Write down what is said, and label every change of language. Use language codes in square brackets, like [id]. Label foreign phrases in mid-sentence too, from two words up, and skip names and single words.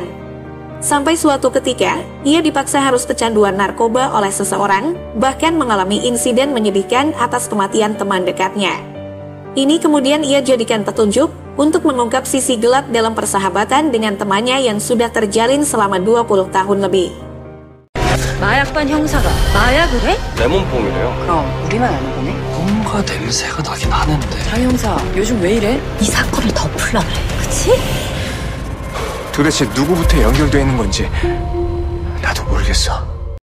[id] Sampai suatu ketika, ia dipaksa harus kecanduan narkoba oleh seseorang, bahkan mengalami insiden menyedihkan atas kematian teman dekatnya. Ini kemudian ia jadikan petunjuk untuk mengungkap sisi gelap dalam persahabatan dengan temannya yang sudah terjalin selama 20 tahun lebih. [ko] 마약반 형사가 마약을 해? 레몬뽕이래요. 그럼 우리만 아는 거네? 뭔가 냄새가 나긴 하는데. 장 형사, 요즘 왜 이래? 이 사건을 덮으려 그래, 그치? 도대체 누구부터 연결되어 있는 건지 나도 모르겠어.